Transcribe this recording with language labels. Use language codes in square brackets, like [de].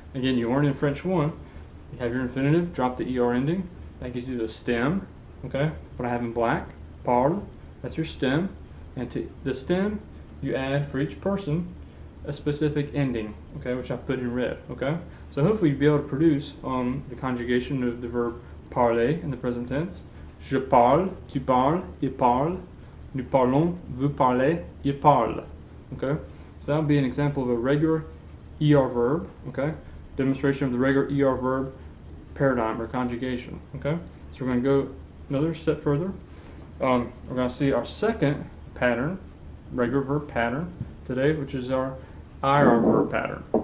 [en] Again, you learned in French 1, you have your infinitive, drop the ER ending, that gives you the stem, okay? What I have in black, parle, that's your stem, and to the stem, you add for each person a specific ending, okay, which I've put in red, okay? So hopefully you'll be able to produce the conjugation of the verb parler in the present tense. [fr] Je parle, tu parles, il parle, nous parlons, vous parlez, il parle. [en] Okay? So that would be an example of a regular ER verb, okay? Demonstration of the regular ER verb paradigm or conjugation, okay? So we're going to go another step further. We're going to see our second pattern, regular verb pattern today, which is our IR verb pattern.